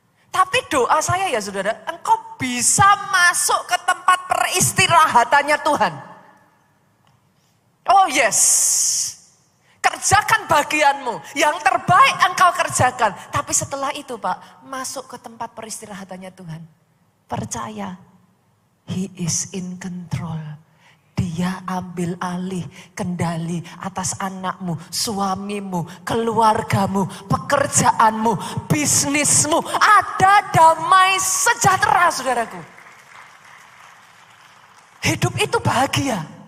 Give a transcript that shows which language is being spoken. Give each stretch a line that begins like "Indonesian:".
Indonesian: Tapi doa saya ya saudara, engkau bisa masuk ke tempat peristirahatannya Tuhan.
English: Oh yes.
Indonesian: Kerjakan bagianmu, yang terbaik engkau kerjakan. Tapi setelah itu Pak, masuk ke tempat peristirahatannya Tuhan. Percaya,
English: He is in control.
Indonesian: Dia ambil alih kendali atas anakmu, suamimu, keluargamu, pekerjaanmu, bisnismu. Ada damai sejahtera saudaraku. Hidup itu bahagia.